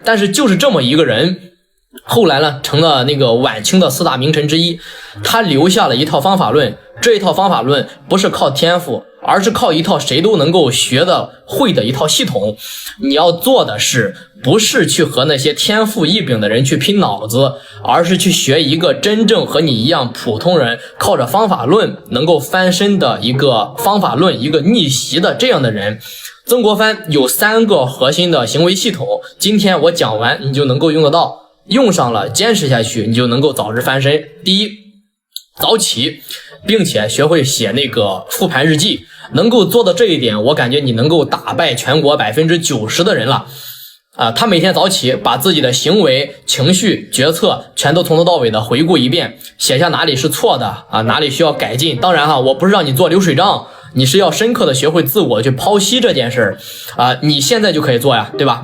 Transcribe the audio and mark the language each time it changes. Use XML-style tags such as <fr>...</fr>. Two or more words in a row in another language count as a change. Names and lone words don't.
<zh>但是就是這麼一個人，後來呢成了那個晚清的4大名臣之一。他留下了一套方法論，這一套方法論不是靠天賦，而是靠一套誰都能夠學的會的一套系統。你要做的是不是去和那些天賦异禀的人去拼腦子，而是去學一個真正和你一樣普通人靠着方法論能夠翻身的一個方法論，一個逆襲的這樣的人。曾國藩有3個核心的行為系統，今天我講完你就能夠用得到，用上了堅持下去你就能夠早日翻身。第一，早起，並且學會寫那個復盤日記，能夠做到這一點，我感覺你能夠打敗全國90% 的人了。他每天早起把自己的行為、情緒、決策全都從頭到尾的回顧一遍，寫下哪裡是錯的哪裡需要改進。當然我不是讓你做流水賬，你是要深刻的学会自我去剖析這件事你現在就可以做呀，對吧？</zh>